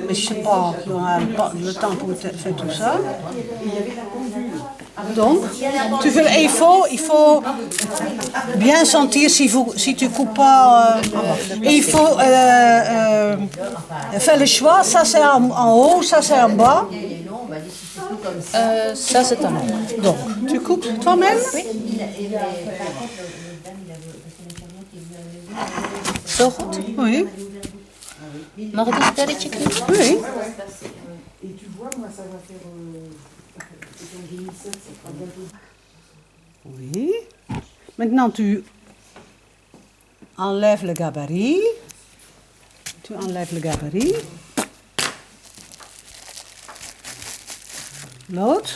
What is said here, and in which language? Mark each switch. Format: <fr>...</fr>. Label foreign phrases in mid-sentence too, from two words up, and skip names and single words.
<fr>Mais je ne sais pas, on n'a pas le temps pour faire tout ça. Donc, il faut bien sentir si tu coupes pas. Et il faut faire le choix, ça c'est en haut, ça c'est en bas. Ça, c'est un nom. Donc, tu coupes toi-même? Oui.</fr> <nl>Zo goed.</nl> <fr>Oui.</fr> <nl>Mag ik een sterretje knippen?</nl> <fr>Oui. Oui. Maintenant, tu enlèves le gabarit. Tu enlèves le gabarit. L'autre.</fr>